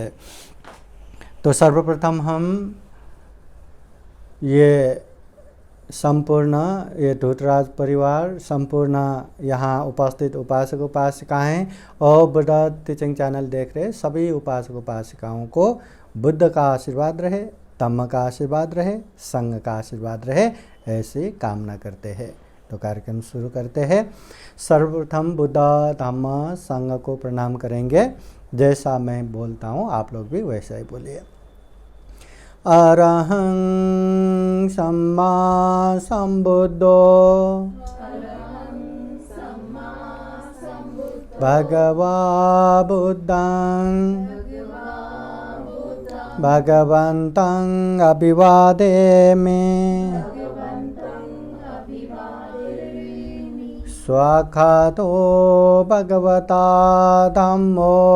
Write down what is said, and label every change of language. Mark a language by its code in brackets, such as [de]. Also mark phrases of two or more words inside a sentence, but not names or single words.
[hi] तो सर्वप्रथम हम ये संपूर्ण ये ढूटराज परिवार, संपूर्ण यहाँ उपस्थित उपासक उपासिकाएं और बुद्ध टीचिंग चैनल देख रहे सभी उपासक उपासिकाओं को बुद्ध का आशीर्वाद रहे, धम्म का आशीर्वाद रहे, संघ का आशीर्वाद रहे, ऐसी कामना करते हैं। तो कार्यक्रम शुरू करते हैं। सर्वप्रथम बुद्ध धम्म संघ को प्रणाम करेंगे। जैसा मैं बोलता हूँ आप लोग भी वैसा ही बोलिए। [pi] अरहं सम्मा सम्बुद्धो भगवा बुद्धं भगवन्तं अभिवादेमि स्वाखातो भगवता धम्मो